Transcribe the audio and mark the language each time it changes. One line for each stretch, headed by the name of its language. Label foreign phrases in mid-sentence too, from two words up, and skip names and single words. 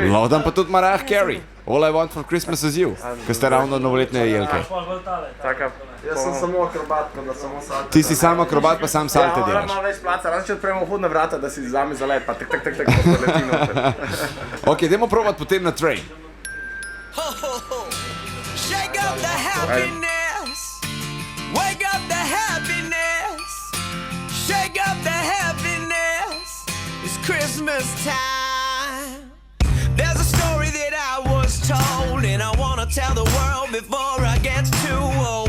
Slovenian: Lahko dam pa tudi Mariah Carey, All I Want for Christmas is You, ko ste ravno novoletne jelke. Jaz sem samo akrobat, pa da samo salte. Ti si samo akrobat, pa sam salte delaš. Ja, malo več placa, razen če odpremo vhodna vrata, da si zame zalet, pa tak, pa leti noter. Ok, dajmo provat potem na Train.
English: Shake up the happiness, wake up the happiness, shake up the happiness, it's Christmas time. There's a story that I was told, and I wanna tell the world before I get too old.